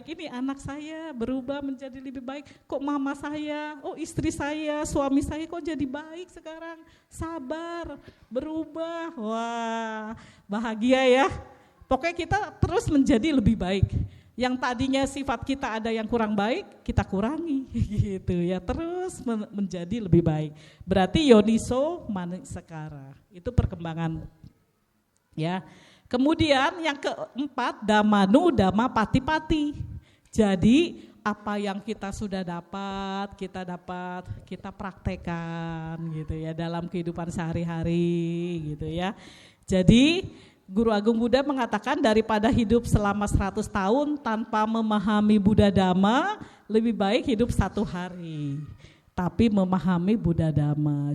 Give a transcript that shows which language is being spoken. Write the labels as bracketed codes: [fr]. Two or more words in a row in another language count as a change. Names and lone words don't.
[id] Ini anak saya berubah menjadi lebih baik. Kok mama saya, istri saya, suami saya kok jadi baik sekarang. Sabar, berubah. Wah bahagia ya. Pokoknya kita terus menjadi lebih baik. Yang tadinya sifat kita ada yang kurang baik, kita kurangi gitu ya, terus menjadi lebih baik. Berarti [pi] yoniso manasikara, [id] itu perkembangan ya. Kemudian yang keempat, [pi] dhammanu dhamma pati-pati. [id] Jadi apa yang kita sudah dapat, kita praktekkan gitu ya dalam kehidupan sehari-hari gitu ya. Jadi Guru Agung Buddha mengatakan daripada hidup selama 100 tahun tanpa memahami Buddha Dhamma, lebih baik hidup 1 hari tapi memahami Buddha Dhamma.